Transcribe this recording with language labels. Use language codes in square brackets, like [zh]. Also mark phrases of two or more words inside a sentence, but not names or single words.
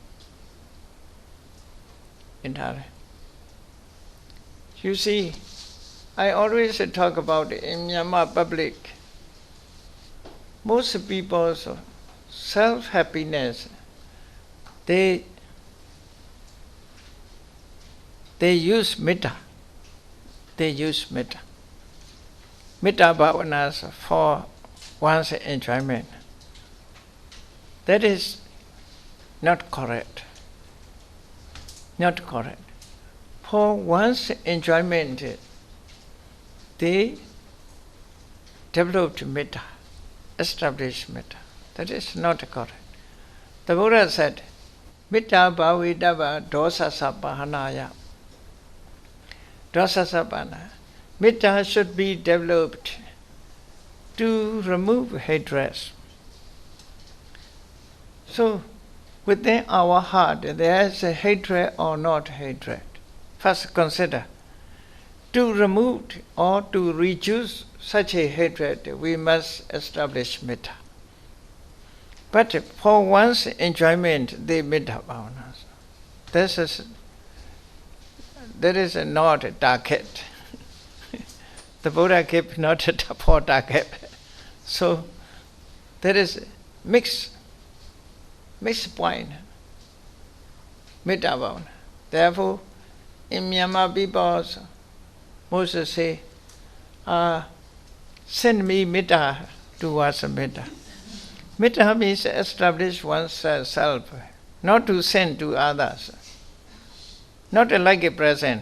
[en] You see, I always talk about in Myanmar public, most people's self-happiness, they use metta. They use metta. [pi] Metta bhavanas [en] for one's enjoyment. That is not correct. Not correct. For one's enjoyment, they developed metta, established metta. That is not correct. The Buddha said, [pi] Metta bhavidava dosasa pahanaya. Dosasa pahanaya. [en] Metta should be developed to remove hatred. So, within our heart, there is a hatred or not hatred. First consider, to remove or to reduce such a hatred, we must establish metta. But for one's enjoyment, they [pi] metta bhavanas. [en] That is not a target. The Buddha gave not a for target. So there is mixed point. [pi] Metta bhavana. [en] Therefore, in Myanmar people also, Moses say, send me metta towards metta. Metta means establish oneself, not to send to others. Not like a present.